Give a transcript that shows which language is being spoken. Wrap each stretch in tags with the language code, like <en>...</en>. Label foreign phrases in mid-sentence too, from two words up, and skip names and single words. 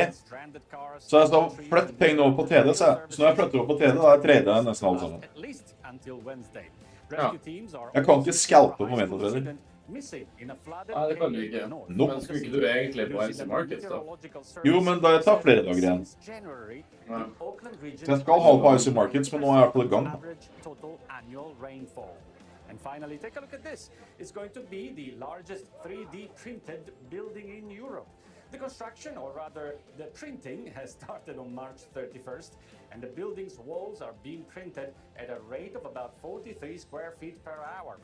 <no>Så jeg sa, flytt pengene over på TD, så når jeg flytter over på TD, da er jeg trader nesten alle sammen. Ja. Jeg kan ikke scalpe på metatrader. Nei, det kan du ikke. Nope. Men skulle ikke du egentlig på NC Markets da? Jo, men da jeg tar flere dager igjen. Ja. Så jeg skal ha på IC Markets, men nå er jeg på det gang.</no> <en>And finally, take a look at this. It's going to be the largest 3D printed building in Europe. The construction, or rather the printing, has started on March 31st, and the building's walls are being printed at a rate of about 43 square feet per hour.</en>